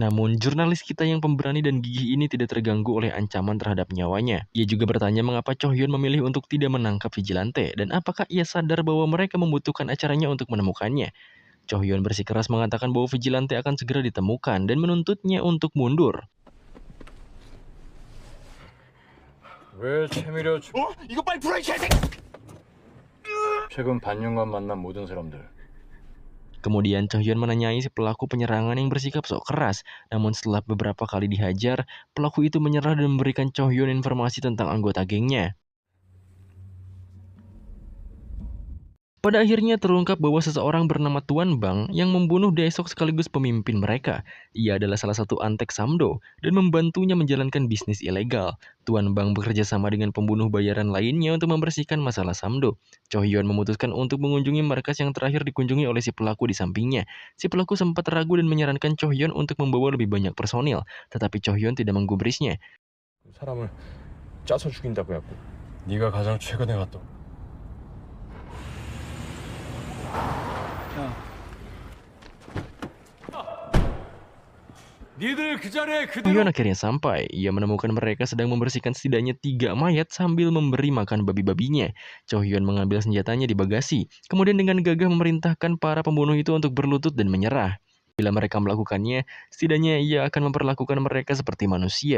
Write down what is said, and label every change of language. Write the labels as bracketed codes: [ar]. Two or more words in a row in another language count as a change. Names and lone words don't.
[id] Namun, jurnalis kita yang pemberani dan gigih ini tidak terganggu oleh ancaman terhadap nyawanya. Ia juga bertanya mengapa Cho Hyun memilih untuk tidak menangkap vigilante, dan apakah ia sadar bahwa mereka membutuhkan acaranya untuk menemukannya. Cho Hyun bersikeras mengatakan bahwa vigilante akan segera ditemukan dan menuntutnya untuk mundur. [ko] 왜 채미려 이거 빨리 풀어 이 개새끼! 최근 반년간 만난 모든 사람들 [id] Kemudian Cho Hyun menanyai si pelaku penyerangan yang bersikap sok keras. Namun setelah beberapa kali dihajar, pelaku itu menyerah dan memberikan Cho Hyun informasi tentang anggota gengnya. Pada akhirnya terungkap bahwa seseorang bernama Tuan Bang yang membunuh Daesok sekaligus pemimpin mereka. Ia adalah salah satu antek Samdo dan membantunya menjalankan bisnis ilegal. Tuan Bang bekerja sama dengan pembunuh bayaran lainnya untuk membersihkan masalah Samdo. Cho Hyun memutuskan untuk mengunjungi markas yang terakhir dikunjungi oleh si pelaku di sampingnya. Si pelaku sempat ragu dan menyarankan Cho Hyun untuk membawa lebih banyak personil, tetapi Cho Hyun tidak menggubrisnya. [ko] 사람을 짜서 죽인다고 해갖고 네가 가장 최근에 갔던 니들 그 자리에 [id] Cho Hyun akhirnya sampai. Ia menemukan mereka sedang membersihkan setidaknya 3 mayat sambil memberi makan babi-babinya. Cho Hyun mengambil senjatanya di bagasi, kemudian dengan gagah memerintahkan para pembunuh itu untuk berlutut dan menyerah. Bila mereka melakukannya, setidaknya ia akan memperlakukan mereka seperti manusia.